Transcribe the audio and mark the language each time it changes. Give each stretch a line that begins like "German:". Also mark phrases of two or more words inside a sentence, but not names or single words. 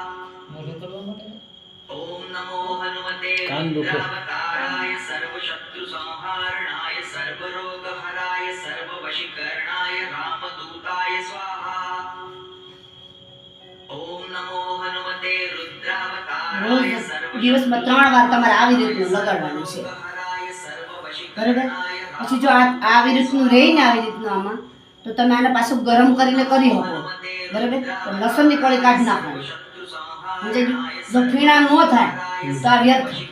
Sanskrit: ओम नमो हनुमते रुद्रावताराय सर्वशत्रुसंहारणाय सर्वरोगहराय सर्ववशीकरणाय रामदूताय स्वाहा। ओम नमो हनुमते रुद्रावताराय
Gujarati: દિવસમાં 3 વાર તમારે આવી રીતનું લગાડવાનું છે
Sanskrit: सर्वरोगहराय
Gujarati: બરાબર
Sanskrit: सर्ववशीकरणाय
Gujarati: પછી જો આ આવી રીતનું રહે ને આવી રીતનું આમાં તો તમે આને પાછું ગરમ કરીને કરી શકો બરાબર તો લસણની કળી કાઢી નાખવાની સમજાઈ ગયું જો ફીણા ન થાય તો આ વ્યર્થ